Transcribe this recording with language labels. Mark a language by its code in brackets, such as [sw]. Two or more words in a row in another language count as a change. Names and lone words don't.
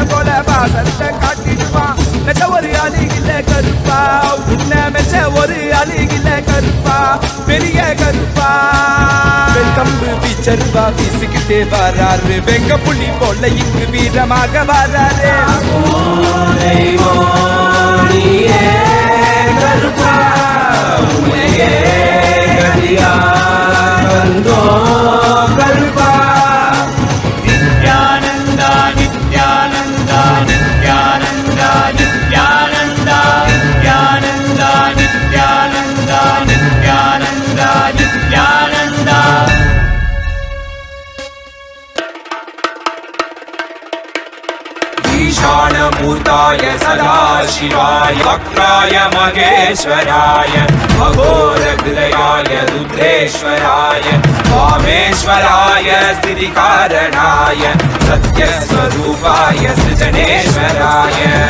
[ta] போல பாசத்தை காட்டிடுவான் மெச்ச ஒரு அழுகில கருப்பா உன்னை மெச்ச ஒரு அழுகில கருப்பா பெரிய கருப்பா கம்பு வீச்சருவா வீசிக்கிட்டே வராரு வெங்க புலி போல இங்கு வீரமாக வராரு கருப்பா உலகே கருப்பா நித்யானந்தா நித்யானந்தா நித்யானந்தா நித்யானந்தா நித்யானந்தா நித்யானந்தா நித்யானந்தா நித்யானந்தா [sa] ईशानभूताय सदाशिवाय वक्राय महेश्वराय अघोरहृदयाय रुद्रेश्वराय वामेश्वराय स्थितिकारणाय सत्यस्वरूपाय सृजनेश्वराय